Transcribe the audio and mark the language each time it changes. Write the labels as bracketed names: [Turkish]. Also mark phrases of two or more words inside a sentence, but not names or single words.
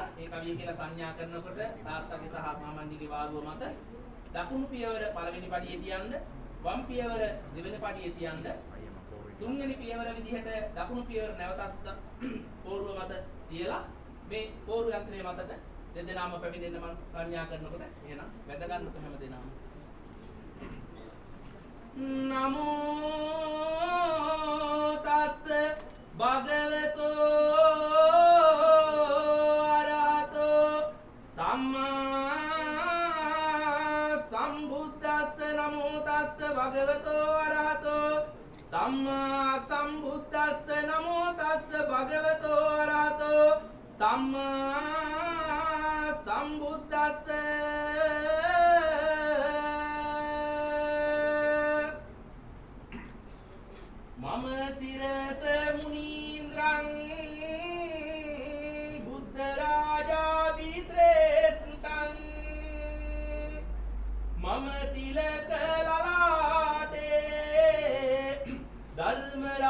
[Sinhala] ඒ කවිය කියලා සංඥා කරනකොට තාත්තගේ සහ මාමණ්ඩිගේ වාරුව මත දකුණු පියවර පළවෙනි පඩියේ තියන්න, වම් පියවර දෙවෙනි පඩියේ තියන්න, තුන්වෙනි පියවර විදිහට දකුණු පියවර නැවතත් පෝරුව මත තියලා මේ පෝරු යන්ත්‍රයේ මතට දෙදෙනාම පැමිණෙන්න මම සංඥා කරනකොට එහෙනම් වැද ගන්නකො හැමදෙනාම. [Pali] නමෝ තස්ස භගවතෝ අරහතෝ සම්මා සම්බුද්දස්ස. නමෝ තස්ස භගවතෝ අරහතෝ සම්මා සම්බුද්දස්ස. නමෝ තස්ස භගවතෝ අරහතෝ සම්මා සම්බුද්දස්ස. මම සිරස මුනීන්ද්‍රං බුද්ධ රාජා විශ්‍රේෂ්ඨං මම තිලක ලලාටේ ධර්ම